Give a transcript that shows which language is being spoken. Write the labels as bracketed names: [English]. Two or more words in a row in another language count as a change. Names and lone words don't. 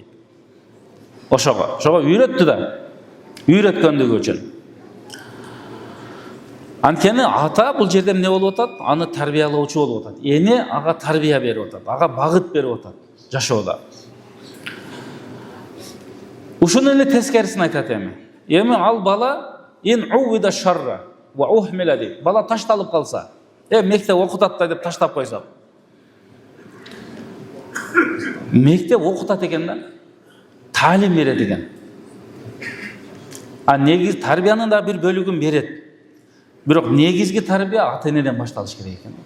[Kyrgyz] Ошого үйрөттү да, үйрөткөндүгү үчүн. Анткени ата бул жерде эмне болуп атат? Аны тарбиялоочу болуп атат. Эне ага тарбия берип атат, ага багыт берип атат жашоодо. Ушуну эле тескерисин айтат эми. Эми ал бала [Arabic] إن عود شرا وأهمل [Kyrgyz] дейт. Бала ташталып калса, мектеп окутат да деп таштап койсок. Мектеп окутат экен да, таалим берет экен. Негиз тарбиянын да бир бөлүгүн берет. Бирок негизги тарбия ата-энеден башталыш керек экен.